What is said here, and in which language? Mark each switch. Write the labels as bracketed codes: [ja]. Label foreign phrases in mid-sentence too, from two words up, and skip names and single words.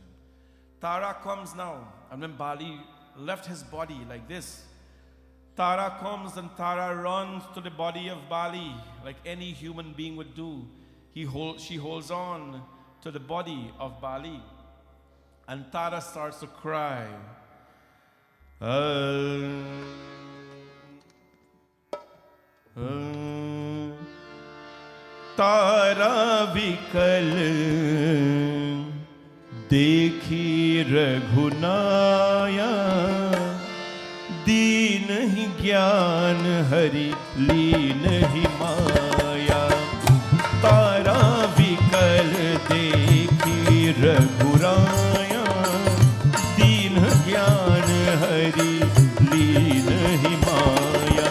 [en] Tara comes now, and when Bali left his body like this, Tara comes and Tara runs to the body of Bali like any human being would do. She holds on to the body of Bali, and Tara starts to cry. [awa] तारा विकल देखि रघुनाया, दीन ही ज्ञान हरि लीन ही माया. तारा विकल देखी रघुराया, दीन ज्ञान हरि लीन ही माया.